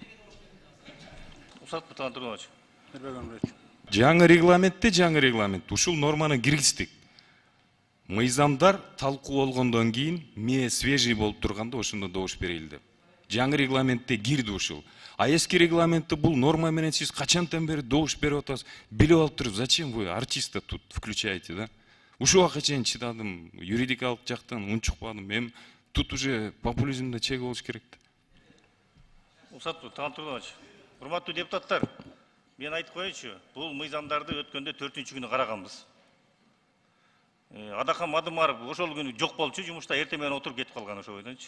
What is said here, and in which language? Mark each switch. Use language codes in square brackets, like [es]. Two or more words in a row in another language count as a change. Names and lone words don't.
[ky] Жаңы регламент, ушул норманы киргиздик. Мыйзамдар талкуу болгондон кийин, ме свежий болуп турганда ошондо добуш берели деп. Жаңы регламентте кирди ушул. А эски регламентте бул норма менен сиз качантан бери добуш берип атасыз? Билип алып туруп, [ru] зачем вы артиста тут включаете, да? [ky] Ушул убакка чейин чыдадым, юридикалык жактан унчукпадым. Эми [ru] тут уже [ky] популизмде чек болуш керек да. Урматтуу депутаттар, мен айтып коеюнчу, бул мыйзамдарды өткөндө 4-күнү караганбыз. Адахан Мадумаров ошол күнү жок болчу, жумушта эртең менен отуруп кетип калган ошо бойдончу.